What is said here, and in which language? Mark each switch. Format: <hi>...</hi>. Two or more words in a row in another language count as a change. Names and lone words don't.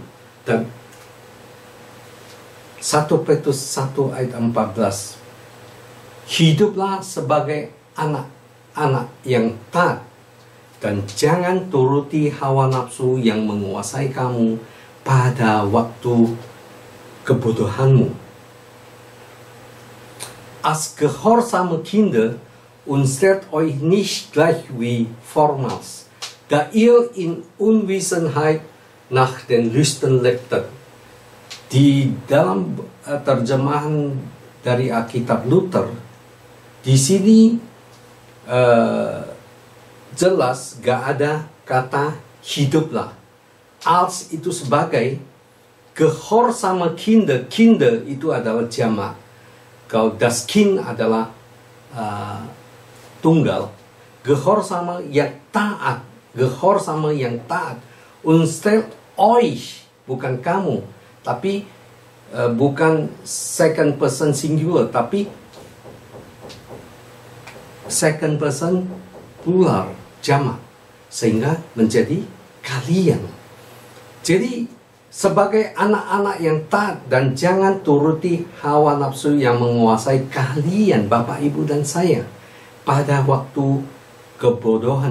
<id>Dan 1 Petrus 1 ayat 14, hiduplah sebagai anak-anak yang taat, dan jangan turuti hawa nafsu yang menguasai kamu pada waktu kebodohanmu.</id> <de>Als gehorsame Kinder und stellt euch nicht gleich wie vormals, da ihr in Unwissenheit nach den Lüsten lebtet.</de> <id>Di dalam terjemahan dari Alkitab Luther, di sini jelas gak ada kata hiduplah. Als itu sebagai,</id> <de>gehorsame Kinder, Kinder</de> <id>itu adalah jamak. Kalau</id> <de>das Kind</de> <id>adalah tunggal. Gehorsame yang taat, gehorsame yang taat.</id> <de>Und stellt euch,</de> <id>bukan kamu, tapi bukan</id> <en>second person singular,</en> <id>tapi</id> <en>second person plural,</en> <id>jamak, sehingga menjadi kalian. Jadi sebagai anak-anak yang taat, dan jangan turuti hawa nafsu yang menguasai kalian, Bapak, Ibu, dan saya, pada waktu kebodohan.</id>